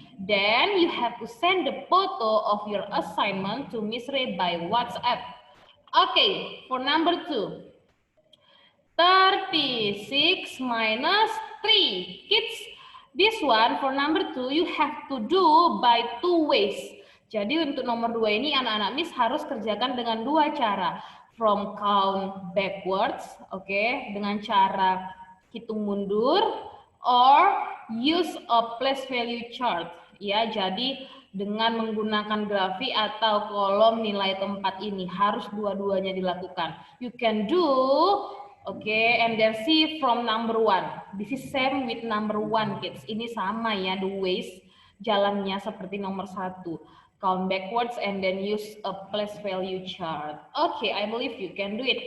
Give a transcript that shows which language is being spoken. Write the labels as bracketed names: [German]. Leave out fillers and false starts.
[English] Then you have to send the photo of your assignment to Miss Ray by WhatsApp. Okay, for number 2. 36 minus 3. Kids, this one for number 2 you have to do by 2 ways. [Indonesian] Jadi untuk nomor 2 ini anak-anak Miss harus kerjakan dengan 2 cara. [English] From count backwards, okay, [Indonesian] dengan cara hitung mundur, [English] or use a place value chart. [Indonesian] Ya, jadi dengan menggunakan grafik atau kolom nilai tempat ini harus dua-duanya dilakukan. [English] You can do, okay, and then see from number 1. This is same with number 1, kids. [Indonesian] Ini sama ya, [English] the ways [Indonesian] jalannya seperti nomor 1. [English] Count backwards and then use a place value chart. Okay, I believe you can do it.